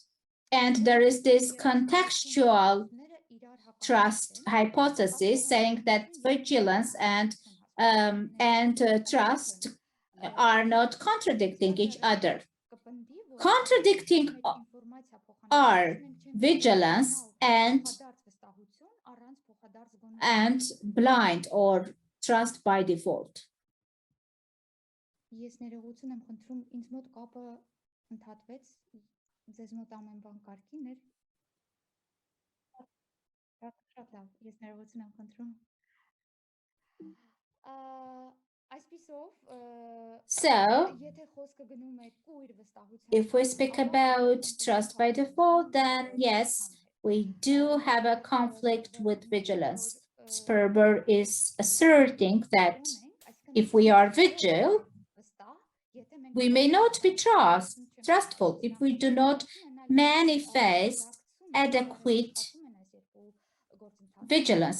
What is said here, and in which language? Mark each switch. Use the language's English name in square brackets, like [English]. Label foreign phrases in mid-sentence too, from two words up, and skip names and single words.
[English] And there is this contextual trust hypothesis saying that vigilance and trust are not contradicting each other. Contradicting are vigilance and blind or trust by default. [Armenian] Ես ներողություն եմ խնդրում, ինձ մոտ կապը ընդհատվեց, ձեզ մոտ ամեն բան կարգին էր։ Շատ լավ, ես ներողություն եմ խնդրում։ [English] So, if we speak about trust by default, then yes, we do have a conflict with vigilance. Sperber is asserting that if we are vigilant, we may not be trustful if we do not manifest adequate vigilance.